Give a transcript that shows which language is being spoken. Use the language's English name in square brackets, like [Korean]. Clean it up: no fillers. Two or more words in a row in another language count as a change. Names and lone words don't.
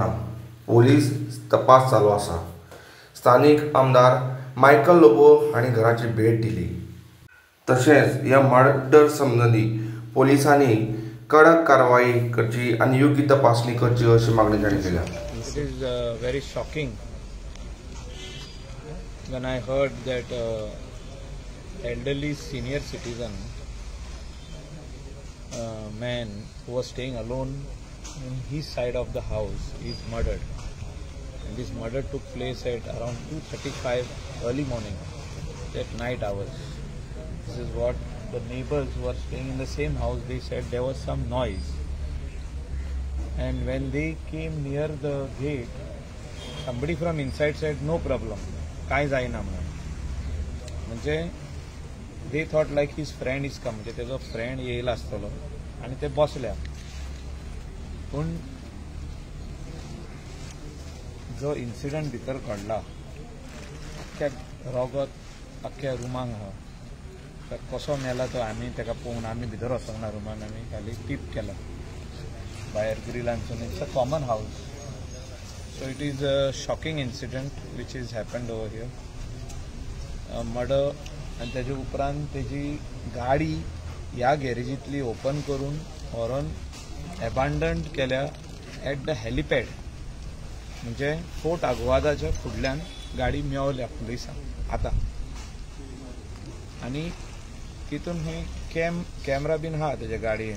[Konkani] पोलीस तपास चालू आसा। स्थानिक आमदार मायकल लोबो हांणी घराची भेट दिली। तशेंच ह्या मर्डर संबंधी पोलिसांनी कडक कारवाई करची आनी योग्य तपासणी करची अशी मागणी तांणी केल्या। [English] It is very shocking when I heard that elderly senior citizen man who was staying alone in his side of the house is murdered. And this murder took place at around 2:35 early morning, at night hours. This is what the neighbors who are staying in the same house, they said there was some noise. And when they came near the gate, somebody from inside said, no problem, [Konkani] काय जायना म्हणून. [English] म्हणजे they thought like his friend is come, [Konkani] म्हणजे तेजो फ्रेंड येयला आसतलो आणि ते बसल्या. पण जो इन्सिडंट भितर घडला, अख्ख्या रगत अख्ख्या रुमांक आहा, कसो मेला तो आमी तेका पळोवन आमी भितर वचोंक ना रुमान, आमी खाली टीप केला भायर ग्रिलांसून. [English] It's a common house. So it is a shocking incident which is happened over here. Murder and [Konkani] तेजे उपरांत तेजी गाडी ह्या गॅरेजींतली ओपन करून व्हरून एबंडंट केल्या [English] at the helipad. [Konkani] म्हणजे फोर्ट आग्वादाच्या फुडल्यान गाडी मेवल्या पुलिसांक आतां. आनी तितून खंय कॅमेरा बीन आहा तेज्या गाडयेन.